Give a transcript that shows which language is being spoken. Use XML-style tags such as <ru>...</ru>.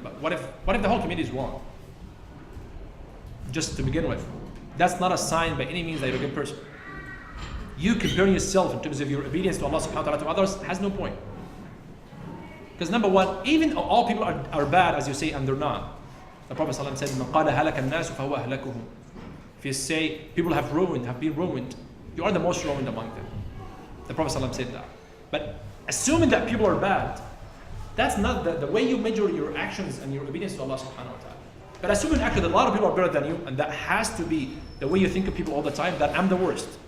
<en>But what if the whole community is wrong? Just to begin with. That's not a sign by any means that you're a good person. You comparing yourself in terms of your obedience to Allah subhanahu wa ta'ala to others has no point. Because number one, even all people are bad, as you say, and they're not. The Prophet ﷺ said,</en> <ar>مَنْ قَالَ هَلَكَ النَّاسُ فَهُوَ أَهْلَكُهُمْ.</ar> <en>If you say people have been ruined, you are the most ruined among them. The Prophet ﷺ said that. But assuming that people are bad, that's not the way you measure your actions and your obedience to Allah subhanahu wa ta'ala. But assuming actually that a lot of people are better than you, and that has to be the way you think of people all the time, that I'm the worst.</en>